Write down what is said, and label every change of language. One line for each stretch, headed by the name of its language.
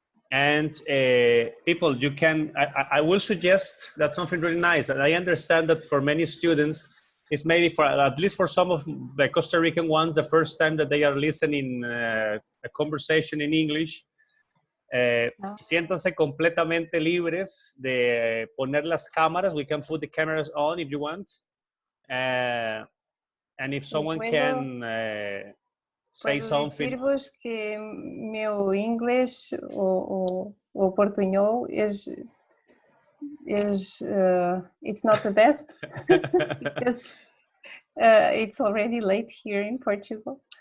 English: And people, you can, I will suggest that something really nice. And I understand that for many students, it's maybe for, at least for some of the Costa Rican ones, the first time that they are listening a conversation in English.
Spanish: Siéntanse completamente libres de poner las cámaras.
English: We can put the cameras on if you want. And if someone can say something.
Portuguese: Decir-vos que meu inglês ou portunhol
English: is it's not the best because it's already late here in Portugal.